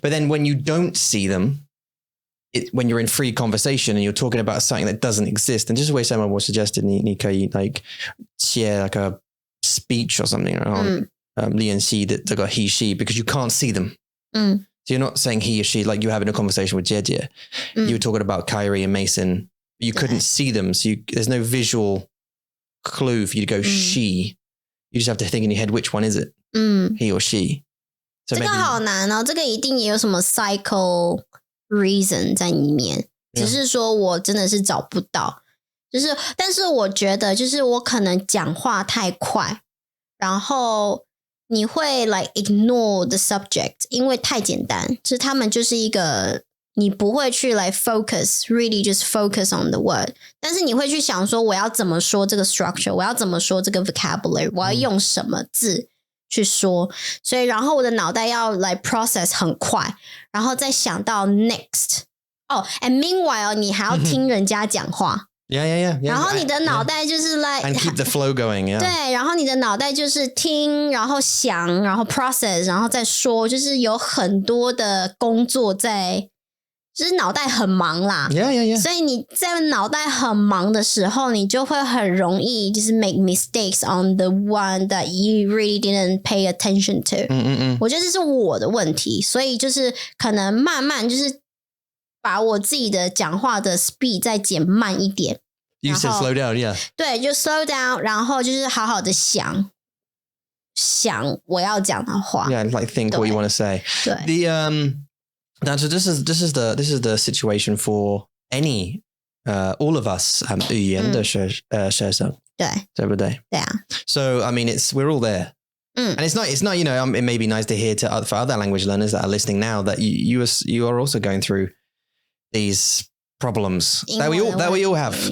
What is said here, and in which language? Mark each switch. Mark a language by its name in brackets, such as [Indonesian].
[English] But then when you don't see them, when you're in free conversation and you're talking about something that doesn't exist, and just the way someone was suggested, [Chinese] 你可以 [English] like share like a speech or something around [Chinese] 练习的这个 [English] he, she, because you can't see them. So you're not saying he or she, like you're having a conversation with Jie. You were talking about Kyrie and Mason. You couldn't see them. So there's no visual clue for you to go she. You just have to think in your head, which one is it? He or she. So [Chinese] 这个好难哦，这个一定也有什么 psycho reason 在里面，只是说我真的是找不到。就是但是我觉得就是我可能讲话太快，然后你会 [English] like ignore the subject， [Chinese] 因为太简单，就是他们就是一个你不会去来 [English] focus really just focus on the word， [Chinese] 但是你会去想说我要怎么说这个 structure， 我要怎么说这个 vocabulary， 我要用什么字去说，所以然后我的脑袋要来 process 很快，然后再想到 next。 [English] and meanwhile [Chinese] 你还要听人家讲话。 [English] Yeah. [Chinese] 然后你的脑袋就是 like [English] and keep the flow going. Yeah. [Chinese] 对，然后你的脑袋就是听，然后想，然后 process， 然后再说，就是有很多的工作在，就是脑袋很忙啦。 [English] Yeah. [Chinese] 所以你在脑袋很忙的时候，你就会很容易就是 [English] make mistakes on the one that you really didn't pay attention to。 [Chinese] 我觉得这是我的问题，所以就是可能慢慢就是把我自己的讲话的 speed 再减慢一点。 [English] You said slow down, yeah. [Chinese] 对，就 [English] slow down， [Chinese] 然后就是好好的想我要讲的话。 [English] Yeah, like think what you want to say. [Chinese] 对。 [English] So this is the situation for any all of us [Chinese] 语言的学生。对不对？对啊。 [English] So I mean, we're all there. And it's not it may be nice to hear for other language learners that are listening now that you are also going through these problems that we all have.